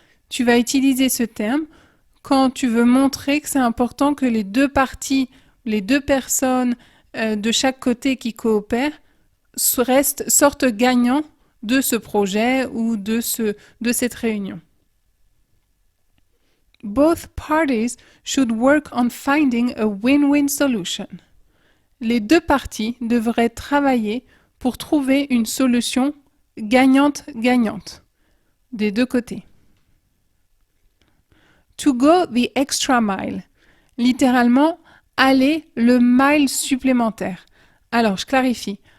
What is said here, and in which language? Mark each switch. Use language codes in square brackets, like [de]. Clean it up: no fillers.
[fr] Tu vas utiliser ce terme quand tu veux montrer que c'est important que les deux parties, les deux personnes de chaque côté qui coopèrent sortent gagnants de ce projet ou de cette réunion. [en] Both parties should work on finding a win-win solution. [fr] Les deux parties devraient travailler pour trouver une solution gagnante-gagnante des deux côtés. [en] To go the extra mile. [fr] Littéralement, aller le mile supplémentaire. Alors, je clarifie.